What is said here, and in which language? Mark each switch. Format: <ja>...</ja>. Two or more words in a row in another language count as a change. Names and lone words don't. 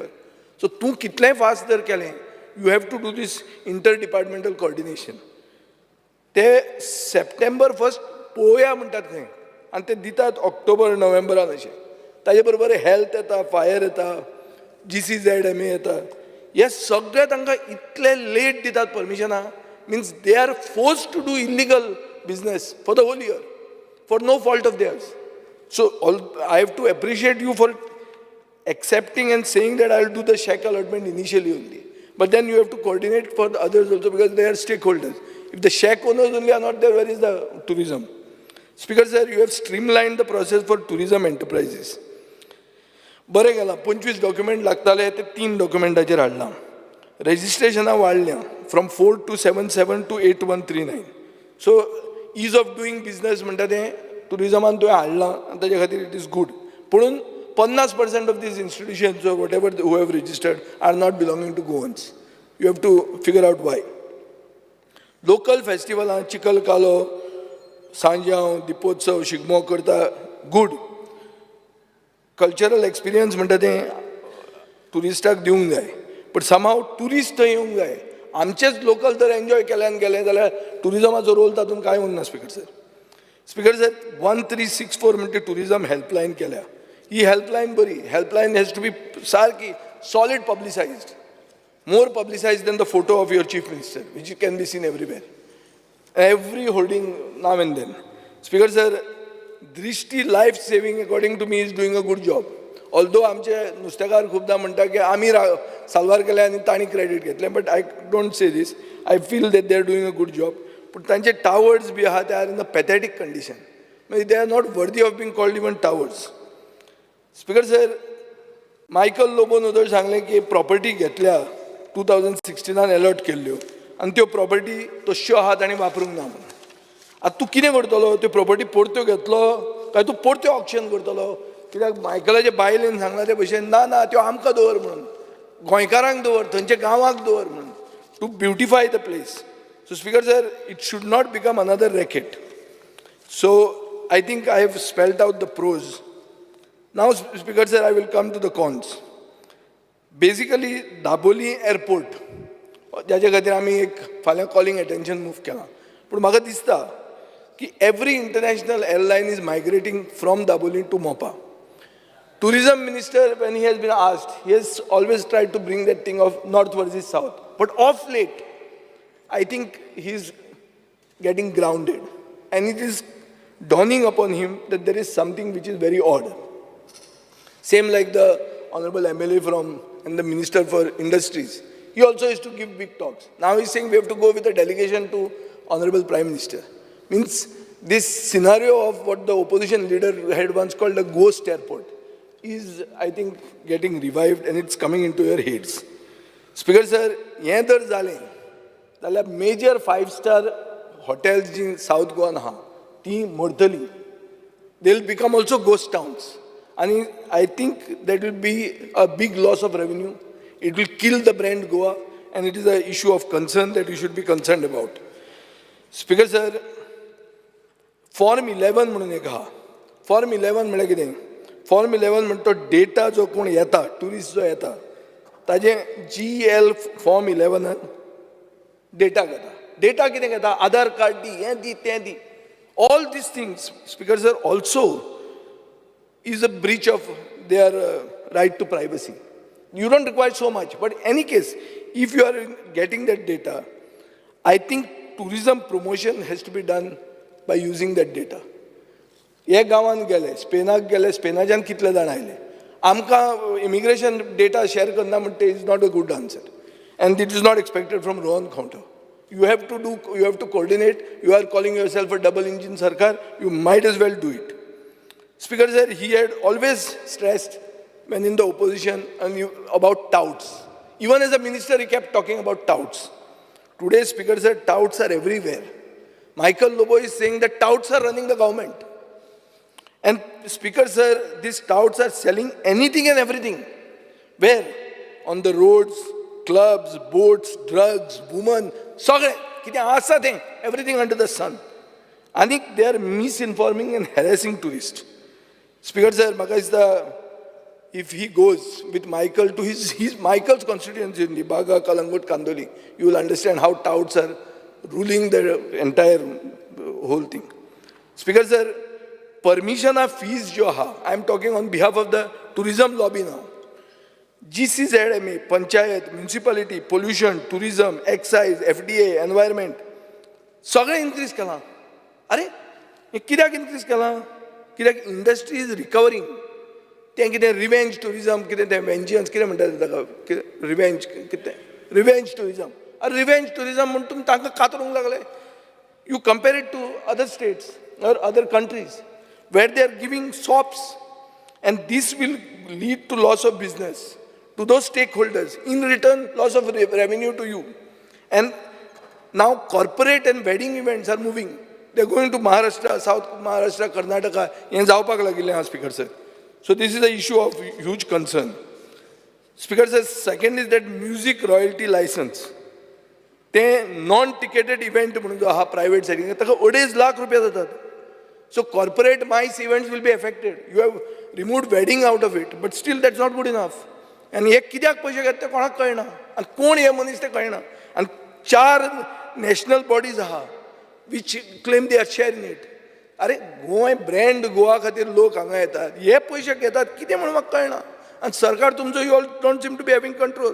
<kok>सो तूं कितलेंय फास्ट जर केलें,</kok> <en>you have to do this inter departmental coordination.</en> <kok>ते सप्टेंबर 1 पळोवया म्हणटात थंय, आनी ते दितात ऑक्टोबर नोव्हेंबरान अशें. ताजे बरोबर हेल्थ येता, फायर येता, GCZMA येता. हे सगळे तांकां इतले लेट दितात परमिशनां,</kok> <en>means they are forced to do illegal business for the whole year for no fault of theirs. So I have to appreciate you for accepting and saying that I will do the check allotment initially only, but then you have to coordinate for the others also because they are stakeholders. If the shack owners only are not there, where is the tourism? Speaker sir, you have streamlined the process for tourism enterprises.</en> <kok>बरें गेलां, 25 डॉक्युमेंट लागताले ते 3 डॉक्युमेंटाचेर हाडलां. रेजिस्ट्रेशनां वाडल्यां</kok> <en>from 4,277 to 8,139.</en> <kok>सो</kok> <en>ease of doing business</en> <kok>म्हणटा तें टुरिजमान तुवें हाडलां आनी ताजे खातीर</kok> <en>it is good. but 50% of these institutions or whatever who have registered are not belonging to Goans. you have to figure out why. local festivals</en> <kok>चिकल कालो, सांजांव, दिपोत्सव, शिगमो करता, गूड.</kok> <en>cultural experience</en> <kok>म्हणटा तें टुरिस्टाक दिवंक जाय,</kok> <en>but somehow tourist</en> <kok>थंय येवंक जाय. आमचेच लोकल जर एन्जॉय केल्यान गेले जाल्यार टुरिजमाचो रोल तातूंत कांय उरना. स्पिकर सर, स्पिकर सर, 1364 म्हणटा</kok> <en>tourism helpline</en> <kok>केल्या. ही हेल्पलायन बरी.</kok> <en>helpline has to be</en> <kok>सारकी</kok> <en>solid publicised, more publicized than the photo of your chief minister, which can be seen everywhere, every holding now and then. Speaker sir, दृष्टी life saving according to me is doing a good job.</en> <kok>ऑल्दो आमचे नुस्तेकार खूबदां म्हणटा की आमी साल्वार केले आनी तांणी क्रेडीट घेतलें,</kok> <en>but I don't say this. I feel that they are doing a good job.</en> <kok>पूण तांचे टावर्स बी आहा</kok> <en>they are in a pathetic condition. they are not worthy of being called even towers.</en> <kok>स्पीकर सर, मायकल लोबोन उदळ सांगलें की प्रॉपर्टी घेतल्या 2016 अलॉट केल्ल्यो आनी त्यो प्रॉपर्टी तश्यो आहा तांणी वापरूंक ना म्हणून. आतां तूं कितें करतलो? त्यो प्रॉपर्टी परत्यो घेतलो काय तूं परत्यो ऑक्शन करतलो? कित्याक मायकलाचे बायलेन सांगला ते भशेन ना ना त्यो आमकां दवर म्हणून, गोंयकारांक दवर, थंयच्या गांवांक दवर म्हणून,</kok> <en>to beautify the place. so Speaker sir, it should not become another racket. so I think I have spelled out the pros. now Speaker sir, I will come to the cons.</en> <kok>बेसिकली दाबोली एअरपोर्ट ज्याच्या खातीर आमी एक फाल्यां</kok> <en>calling attention</en> <kok>मूव केलां, पूण म्हाका दिसता की</kok> <en>every international airline is migrating from Dabolim to Mopa. Tourism minister, when he has been asked, he has always tried to bring that thing of north versus south. But of late, I think he is getting grounded. And it is dawning upon him that there is something which is very odd. Same like the Honorable MLA and the Minister for Industries. He also used to give big talks. Now he is saying we have to go with a delegation to Honorable Prime Minister. Means this scenario of what the opposition leader had once called a ghost airport is, I think, getting revived and it's coming into your heads. Speaker sir,</en> <kok>हें जर जालें जाल्यार</kok> <en>major 5-star hotels</en> <kok>जी साउथ गोवान आहा ती मरतली.</kok> <en>They will become also ghost towns. And I think that will be a big loss of revenue. It will kill the brand Goa and it is an issue of concern that we should be concerned about. Speaker sir,</en> <kok>Form 11 म्हणून एक आहा. Form 11 म्हळ्यार कितें? Form 11 म्हणटा तो डेटा जो कोण येता, ट्युरिस्ट जो येता, ताजे GL Form 11 डेटा घेता. डेटा कितें घेता? आधार कार्ड दी, हें दी, तें दी.</kok> <en>All these things, Speaker sir, also is a breach of their right to privacy. You don't require so much, but in any case, if you are getting that data, I think tourism promotion has to be done by using that data.</en> <kok>हे गांवांत गेले, स्पेनाक गेले, स्पेनाच्यान कितले जाण आयले. आमकां</kok> <en>immigration data</en> <kok>शेअर करना म्हणटा</kok> <en>is not a good answer. and it is not expected from Rohan Khaunte. You have to coordinate. You are calling yourself a double engine sarkar. You might as well do it. Speaker sir, he had always stressed when in the opposition about touts. Even as a minister, he kept talking about touts. Today, Speaker sir, touts are everywhere. Michael Lobo is saying that touts are running the government. And Speaker sir, these touts are selling anything and everything. Where? On the roads, clubs, boats, drugs, women,</en> <kok>सगळे कितें आसा तें,</kok> <en>everything under the sun. आनी they are misinforming and harassing tourists. Speaker sir,</en> <kok>म्हाका दिसता</kok> <en>if he goes with Michael to his Michael's constituency in Baga, Kalangut, Kandoli, you will understand how touts are ruling the entire whole thing. Speaker sir, permission of fees</en> <kok>जो हा,</kok> <en>I am talking on behalf of the tourism lobby now. GCZMA, Panchayat, Municipality, Pollution, Tourism, Excise, FDA, Environment,</en> <kok>सगळे इन्क्रीज केलां. अरे हें कित्याक इन्क्रीज केलां? कित्याक</kok> <en>industry is recovering.</en> <kok>तें कितें</kok> <en>revenge tourism,</en> <kok>कितें तें वेंजियन्स कितें म्हणटात ताका, रिवेंज कितें</kok> <en>revenge tourism.</en> <kok>अरे</kok> <en>revenge tourism</en> <kok>म्हणून तुमी तांकां कातरूंक लागले.</kok> <en>you compare it to other states or other countries where they are giving sops, and this will lead to loss of business to those stakeholders, in return loss of revenue to you. And now corporate and wedding events are moving. They are going to Maharashtra, South Maharashtra, Karnataka.</en> <kok>हें जावपाक लागिल्लें आहा</kok> <en>Speaker sir. So this is an issue of huge concern. Speaker sir, second is that music royalty license.</en> <kok>तें</kok> <en>non ticketed event</en> <kok>म्हणून जो आहा प्रायव्हेट सायडीन ताका 2.5 लाख रुपया जातात.</kok> <en>So corporate MICE events will be affected. You have removed wedding out of it, but still that's not good enough.</en> <kok>And हे कित्याक पयशे घेता तें कोणाक कळना, आनी कोण हे मनीस तें कळना.</kok> <en>आनी 4 national bodies आहा which claim they are share in it.</en> <kok>अरे गोंय ब्रँड गोवा खातीर लोक हांगा येतात, हे पयशे घेतात कितें म्हणून म्हाका कळना. आनी सरकार तुमचो</kok> <en>you all don't seem to be having control.</en>